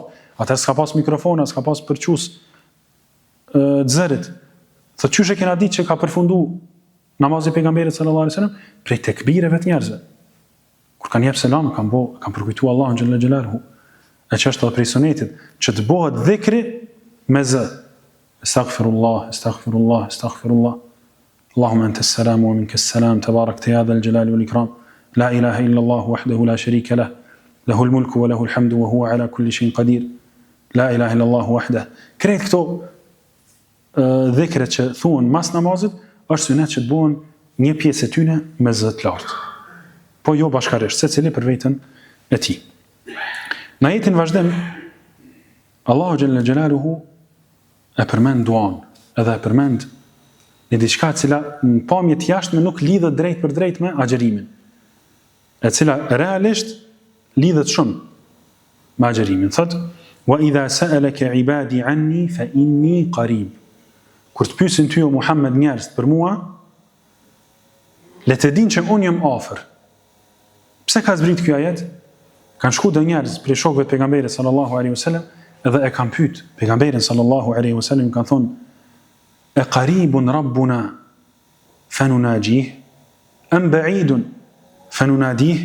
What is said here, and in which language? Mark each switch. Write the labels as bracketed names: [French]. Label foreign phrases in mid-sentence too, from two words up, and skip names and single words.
[Albanian] Atë s'ka pas mikrofona, s'ka pas përçus xherit. Thot çysh e kena ditë që ka përfunduar namazi pejgamberit [Arabic] صلى الله عليه وسلم [Albanian] prej tekbireve të njerëzve. Kur kanë jep selam, kanë përkujtuar Allahun [Arabic] جل جلاله. [Albanian] E çështë edhe prej sunetit që të bëhet dhikri me zë. [Arabic] أستغفر الله أستغفر الله أستغفر الله. اللهم أنت السلام ومنك السلام تباركت يا ذا الجلال والإكرام لا إله إلا الله وحده لا شريك له له الملك وله الحمد وهو على كل شيء قدير لا إله إلا الله وحده. [Albanian] Krejt këto dhikret që thuhen mas namazit, është sunet që të bëhen një pjesë e tyne me zë të lartë, po jo bashkarisht, secili për veten e tij. Në ajetin vazhdim, Allahu [Arabic] جل جلاله [Albanian] e përmend duan, edhe e përmend në diçka e cila në pamje të jashtme nuk lidhet drejt për drejt me agjerimin, e cila realisht lidhet shumë me agjerimin. Thot: [Arabic] "وإذا سألك عبادي عني فإني قريب." [Albanian] Kur të pyesin ty o Muhammed njerëzit për mua, le të dinë që unë jam afër. Pse ka zbrit ky ajet? Kanë shku dhe njerëz për shokëve të pejgamberit [Arabic] صلى الله عليه وسلم [Albanian] edhe e kanë pyet pejgamberin [Arabic] صلى الله عليه وسلم, [Albanian] kanë thonë: [Arabic] "أقريب ربنا فنناجيه أم بعيد فنناديه?"